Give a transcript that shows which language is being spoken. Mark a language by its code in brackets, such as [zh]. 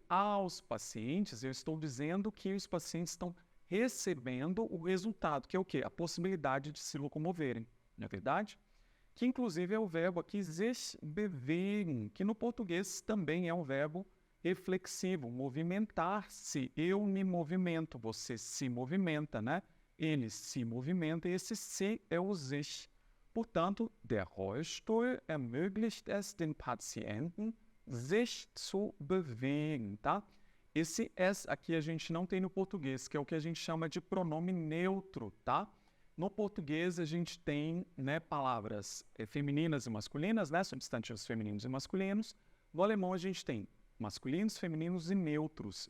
[pt] Aos pacientes, eu estou dizendo que os pacientes estão recebendo o resultado, que é o quê? A possibilidade de se locomoverem, não é verdade? Que inclusive é o verbo aqui [de] sich bewegen, [pt] que no português também é um verbo reflexivo, movimentar-se. Eu me movimento, você se movimenta, né? Ele se movimenta e esse se é o sich. [de] Portanto, der Rollstuhl ermöglicht es den Patienten, sich zu bewegen, tá? [pt] Esse es aqui a gente não tem no português, que é o que a gente chama de pronome neutro, tá? No português a gente tem, né, palavras femininas e masculinas, né, substantivos femininos e masculinos. No alemão a gente tem masculinos, femininos e neutros.